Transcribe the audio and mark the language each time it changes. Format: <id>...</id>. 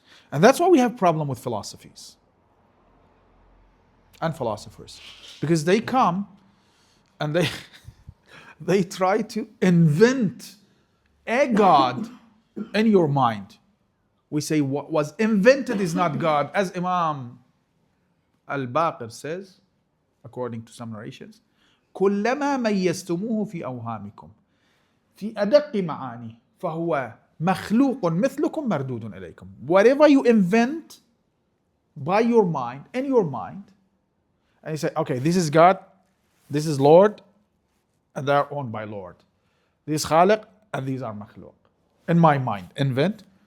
<en>And that's why we have problem with philosophies and philosophers. Because they come and they try to invent a God in your mind. We say what was invented is not God. As Imam Al-Baqir says, according to some narrations,</en> <ar>كلما ميزتموه في أوهامكم في أدق معاني فهو مخلوق مثلكم مردود إليكم.</ar> <en>Whatever you invent by your mind, in your mind, and you say, okay, this is God, this is Lord, and they are owned by Lord. This is Khaliq, and these are makhluk. In my mind, invent.</en>